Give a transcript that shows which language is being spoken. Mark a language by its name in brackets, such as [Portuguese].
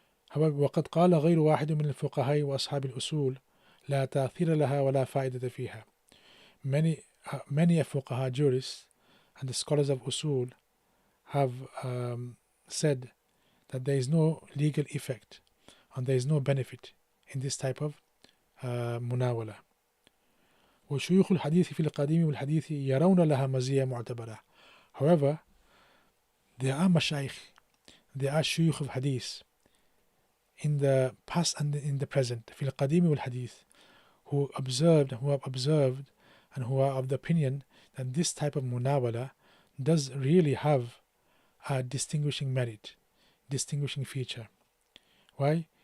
[English] However, [Arabic] وقد قال غير واحد من الفقهاء وأصحاب الأصول لا تأثير لها ولا فائدة فيها. [English] Many fuqaha jurists and the scholars of usul have said that there is no legal effect and there is no benefit in this type of munawala. [Arabic] وشيوخ الحديث في القديم والحديث يرون لها مزية معتبرة. [English] However, there are mashayikh, there are shuyukh of hadith in the past and in the present, [Arabic] في القديم والحديث, [English] who have observed and who are of the opinion that this type of munawala does really have a distinguishing merit, distinguishing feature. Why?